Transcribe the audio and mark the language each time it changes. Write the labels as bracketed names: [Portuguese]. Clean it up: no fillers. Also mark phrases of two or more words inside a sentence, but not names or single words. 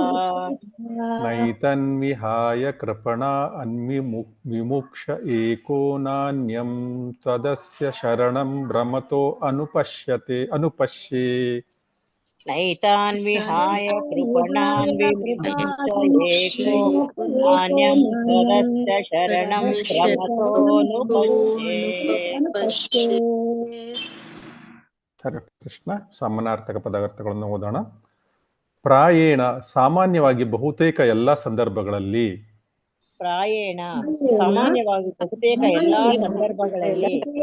[Sanskrit] ನೈತನ್ವಿಹಾಯ ಕೃಪಣಾ ವಿಮುಕ್ಷ ಏಕೋ ನಾಣ್ಯಂ ತ್ವದಸ್ಯ ಶರಣಂ ಭ್ರಮತೋ ಅನುಪಶ್ಯೆ ನೈತಾನ್ ವಿಹಾಯ ಕೃಪಣಾನ್ ವಿಮುಕ್ಷ ಏಕೋ ನಾಣ್ಯಂ ತ್ವದಸ್ಯ ಶರಣಂ ಭ್ರಮತೋ ನುಪಶ್ಯೆ. ಹರೇ ಕೃಷ್ಣ. [Kannada] ಸಮಾನಾರ್ಥಕ ಪದಾರ್ಥಗಳನ್ನು ಓದೋಣ. ಪ್ರಾಯೇಣ ಸಾಮಾನ್ಯವಾಗಿ ಬಹುತೇಕ ಎಲ್ಲ ಸಂದರ್ಭಗಳಲ್ಲಿ, ಪ್ರಾಯೇಣ ಸಾಮಾನ್ಯವಾಗಿ ಬಹುತೇಕ ಎಲ್ಲಾ ಸಂದರ್ಭಗಳಲ್ಲಿ,